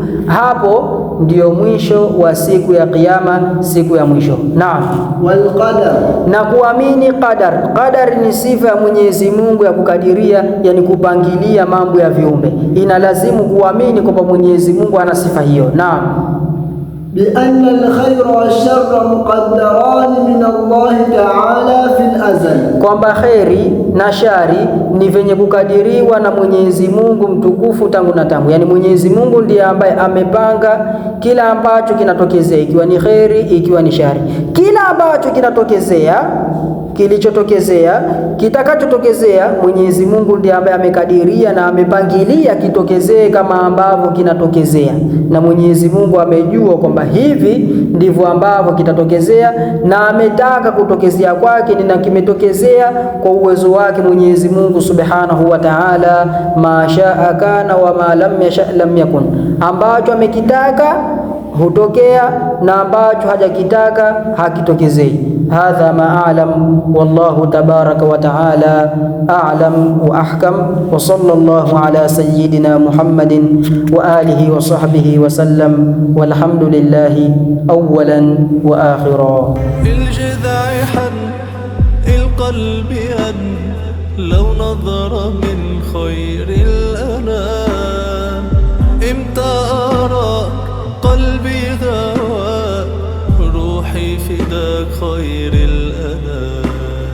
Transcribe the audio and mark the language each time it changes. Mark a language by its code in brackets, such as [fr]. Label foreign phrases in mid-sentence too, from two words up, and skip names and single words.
[sw] Hapo ndiyo mwisho wa siku ya kiyama, siku ya mwisho. Naam, [ar] والقدر, [sw] na kuamini qadar. Qadar ni sifa ya Mwenyezi Mungu ya kukadiria, yani kupangilia mambo ya viumbe. Inalazimu kuamini kwamba Mwenyezi Mungu ana sifa hiyo. Naam, [ar] بأن الخير والشر مقدران من الله تعالى في الأزل, [sw] kwamba kheri na shari ni venye kukadiriwa na Mwenyezi Mungu mtukufu tangu na tangu. Yani Mwenyezi Mungu ndiye ambaye amepanga kila ambacho kinatokezea, ikiwa ni kheri, ikiwa ni shari. Kila ambacho kinatokezea, kilichotokezea, kitakachotokezea, Mwenyezi Mungu ndiye ambaye amekadiria na amepangilia kitokezee kama ambavyo kinatokezea. Na Mwenyezi Mungu amejua kwamba hivi ndivyo ambavyo kitatokezea, na ametaka kutokezea kwake na kimetokezea kwa uwezo wake Mwenyezi Mungu [ar] سبحانه وتعالى. ما شاء كان وما لم يشأ لم يكن, [sw] ambacho amekitaka hutokea na ambacho hajakitaka hakitokezei. [ar] هذا ما أعلم، والله تبارك وتعالى أعلم وأحكم، وصلى الله على سيدنا محمد وعلى آله وصحبه وسلم، والحمد لله أولا وآخرا. القلب أن لو نظر من خير الأنام، إمتى أراك قلبي غوى روحي فداك خير الأنام.